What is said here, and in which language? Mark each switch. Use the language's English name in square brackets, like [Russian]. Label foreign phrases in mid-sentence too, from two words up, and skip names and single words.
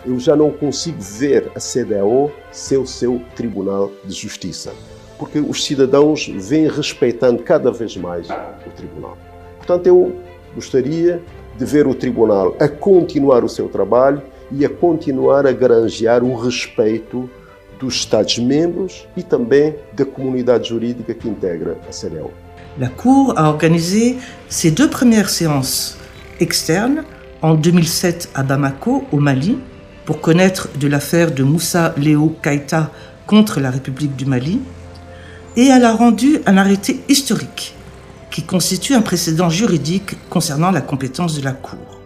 [Portuguese] Eu já não consigo ver a CEDEAO ser o seu Tribunal de Justiça, porque os cidadãos vêm respeitando cada vez mais o Tribunal. Portanto, eu gostaria de ver o Tribunal a continuar o seu trabalho e a continuar a granjear o respeito dos Estados-membros e também da comunidade jurídica que integra a CEDEAO. [French] La Cour a organisé ses 2 premières séances externes en 2007 à Bamako, au Mali, pour connaître de l'affaire de Moussa Léo Keïta contre la République du Mali, et elle a rendu un arrêté historique qui constitue un précédent juridique concernant la compétence de la Cour.